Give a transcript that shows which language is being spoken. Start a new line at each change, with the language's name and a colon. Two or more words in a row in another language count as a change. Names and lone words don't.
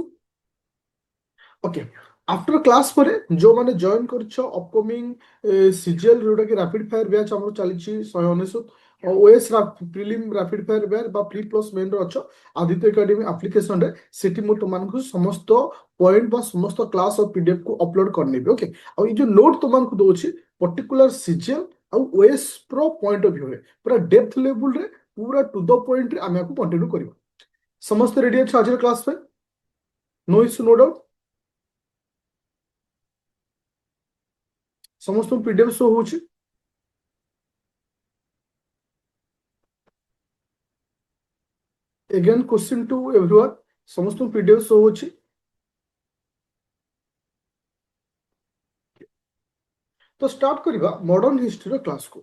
Odia: ଓକେ,
English: after class
Odia: ପରେ ଯେଉଁମାନେ ଜଏନ୍ କରିଛ
English: upcoming CGL
Odia: ଯୋଉଟାକି
English: rapid fire batch
Odia: ଆମର ଚାଲିଛି 199,
English: OS prelim rapid fire batch
Odia: ବା
English: pre plus
Odia: ମେନ୍ରେ ଅଛ ଆଦିତ୍ୟ ଏକାଡେମୀ ଆପ୍ଲିକେସନରେ, ସେଠି ମୁଁ ତୁମମାନଙ୍କୁ ସମସ୍ତ ପଏଣ୍ଟ ବା ସମସ୍ତ କ୍ଲାସ୍ ଆଉ ପିଡିଏଫ୍ କୁ ଅପଲୋଡ୍ କରିନେବି। ଓକେ, ଆଉ ଏଇ ଯୋଉ ନୋଟ୍ ତୁମମାନଙ୍କୁ ଦଉଛି
English: particular CGL
Odia: ଆଉ
English: OS pro point of viewre
Odia: ପୁରା
English: depth levelre
Odia: ପୁରା
English: to the pointre
Odia: ଆମେ ଆକୁ କଣ୍ଟିନ୍ୟୁ କରିବା। ସମସ୍ତେ ରେଡି ଅଛ ଆଜିର କ୍ଲାସ୍ ପାଇଁ?
English: No issue, no doubt.
Odia: ସମସ୍ତଙ୍କୁ
English: PDF show
Odia: ହଉଛି?
English: again question to everyone,
Odia: ସମସ୍ତଙ୍କୁ
English: PDF show
Odia: ହଉଛି? ତ ଷ୍ଟାର୍ଟ କରିବା
English: modern historyr
Odia: କ୍ଲାସ୍କୁ।